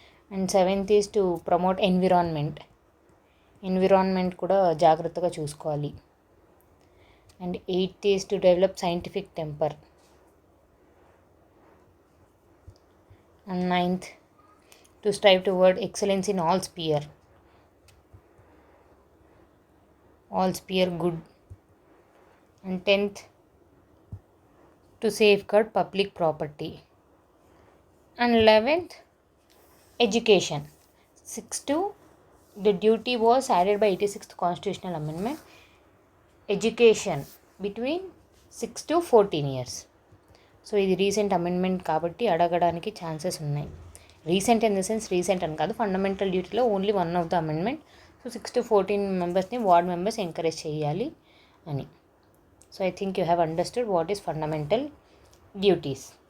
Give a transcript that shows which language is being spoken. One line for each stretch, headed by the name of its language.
English: And 7th is to promote environment.
Telugu: Environment కూడా జాగ్రత్తగా చూసుకోవాలి.
English: And 8th is to develop scientific temper. And 9th, to strive toward excellence in all sphere good. And 10th, to safeguard public property. And 11th, education. 6th, the duty was added by 86th constitutional amendment, education between 6 to 14 years.
Telugu: So ఇది recent amendment కాబట్టి అడగడానికి chances ఉన్నాయి. Recent in the sense recent అని కాదు, fundamental డ్యూటీలో
English: Only one of the amendment.
Telugu: So 6 to 14 మెంబర్స్ని ward members encourage చేయాలి అని.
English: So I think you have understood what is fundamental duties.